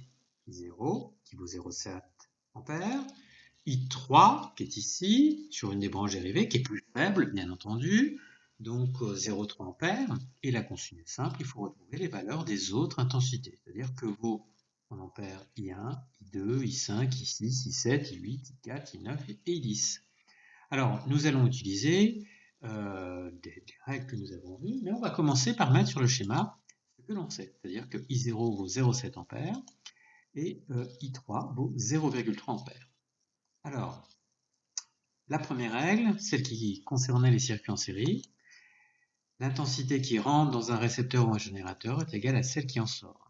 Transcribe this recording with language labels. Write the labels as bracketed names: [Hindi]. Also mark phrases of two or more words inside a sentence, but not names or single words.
[French] I0 qui vaut 0,7 ampères, I3 qui est ici, sur une des branches dérivées, qui est plus faible, bien entendu, donc 0,3 ampères, et la consigne est simple, il faut retrouver les valeurs des autres intensités, c'est-à-dire que vaut en ampères I1, I2, I5, I6, I7, I8, I4, I9 et I10. Alors, nous allons utiliser des règles que nous avons vues, mais on va commencer par mettre sur le schéma ce que l'on sait, c'est-à-dire que I0 vaut 0,7 ampères et I3 vaut 0,3 ampères. Alors, la première règle, celle qui concernait les circuits en série, l'intensité qui rentre dans un récepteur ou un générateur est égale à celle qui en sort.